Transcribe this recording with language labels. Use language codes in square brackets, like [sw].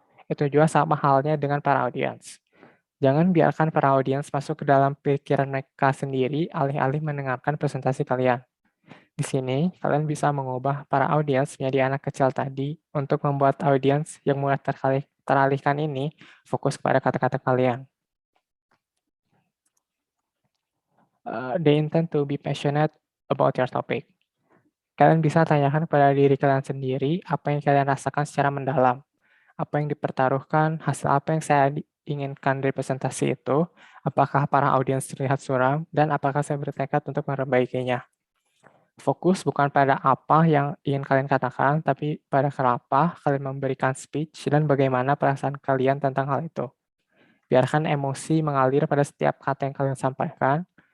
[id] Itu juga sama halnya dengan para audiens. Jangan biarkan para audiens masuk ke dalam pikiran mereka sendiri alih-alih mendengarkan presentasi kalian. Di sini, kalian bisa mengubah para audiens menjadi anak kecil tadi untuk membuat audiens yang mulai teralihkan ini fokus pada kata-kata kalian. [en] They intend to be passionate about your topic. [id] Kalian bisa tanyakan pada diri kalian sendiri apa yang kalian rasakan secara mendalam. Apa yang dipertaruhkan, hasil apa yang saya inginkan dari presentasi itu, apakah para audiens terlihat suram, dan apakah saya bertekad untuk memperbaikinya. Fokus bukan pada apa yang ingin kalian katakan, tapi pada kenapa kalian memberikan speech dan bagaimana perasaan kalian tentang hal itu. Biarkan emosi mengalir pada setiap kata yang kalian sampaikan,